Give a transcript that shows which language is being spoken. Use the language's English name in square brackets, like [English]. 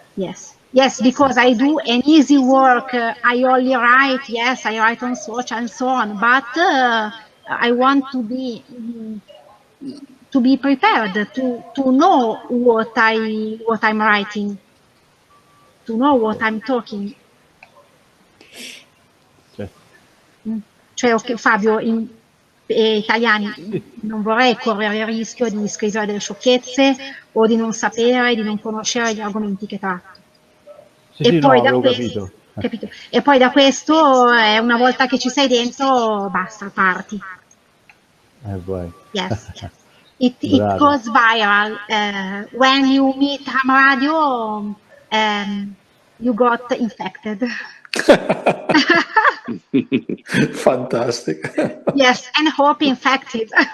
[English] Yes, because I do an easy work. I only write, yes, I write on social and so on, but I want to be prepared to know what I'm writing, to know what I'm talking. [Italian] Cioè, okay, Fabio, in italiani, non vorrei correre il rischio di scrivere delle sciocchezze o di non sapere, di non conoscere gli argomenti che tratto. Sì, no, avevo capito. Capito. E poi da questo, una volta che ci sei dentro, basta, parti. Vai. [English] Yes. It goes viral. When you meet ham radio, you got infected. Fantastic. Yes, and hope infected.